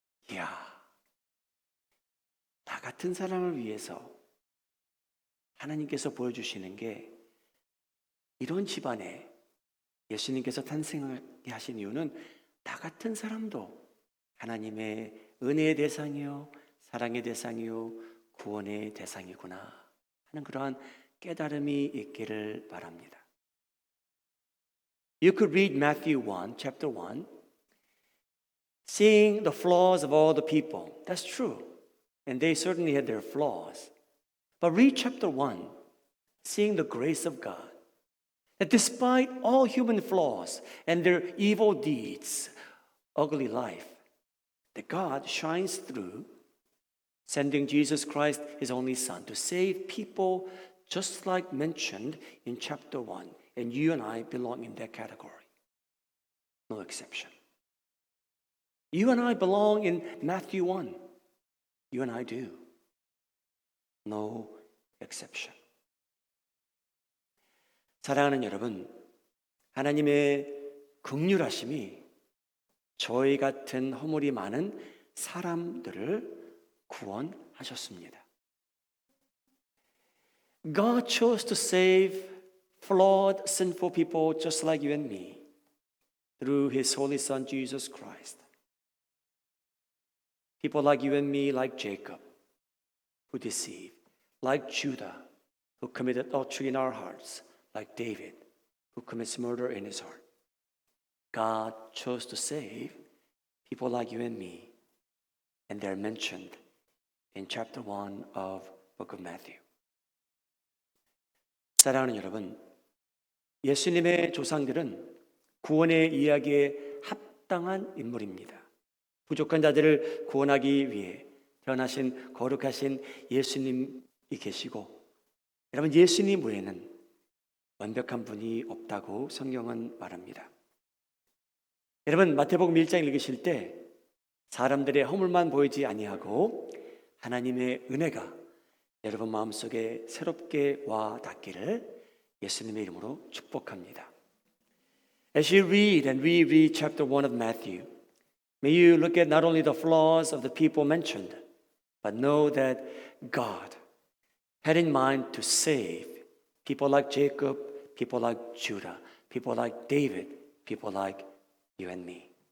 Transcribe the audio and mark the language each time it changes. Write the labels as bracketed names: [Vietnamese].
[Korean] 이야, 나 같은 사람을 위해서 하나님께서 보여주시는 게 이런 집안에 예수님께서 탄생하게 하신 이유는 나 같은 사람도 하나님의 은혜의 대상이요, 사랑의 대상이요, 구원의 대상이구나 하는 그러한 깨달음이 있기를 바랍니다. [English] You could read Matthew 1, chapter 1, seeing the flaws of all the people. That's true. And they certainly had their flaws. But read chapter 1, seeing the grace of God. That despite all human flaws and their evil deeds, ugly life, that God shines through, sending Jesus Christ, his only Son, to save people just like mentioned in chapter 1. And you and I belong in that category. No exception. You and I belong in Matthew 1. You and I do. No exception. [Korean] 사랑하는 여러분, 하나님의 긍휼하심이 저희 같은 허물이 많은 사람들을 구원하셨습니다. [English] God chose to save flawed, sinful people just like you and me through his Holy Son, Jesus Christ. People like you and me, like Jacob, who deceived, like Judah, who committed adultery in our hearts, like David, who commits murder in his heart. God chose to save people like you and me, and they're mentioned in chapter 1 of book of Matthew. [Korean] 사랑하는 여러분, 예수님의 조상들은 구원의 이야기에 합당한 인물입니다. 부족한 자들을 구원하기 위해 태어나신 거룩하신 예수님이 계시고, 여러분, 예수님 외에는 완벽한 분이 없다고 성경은 말합니다. 여러분, 마태복음 1장 읽으실 때 사람들의 허물만 보이지 아니하고 하나님의 은혜가 여러분 마음속에 새롭게 와 닿기를 예수님의 이름으로 축복합니다. [English] As you read and reread chapter 1 of Matthew, may you look at not only the flaws of the people mentioned, but know that God had in mind to save people like Jacob, people like Judah, people like David, people like you and me.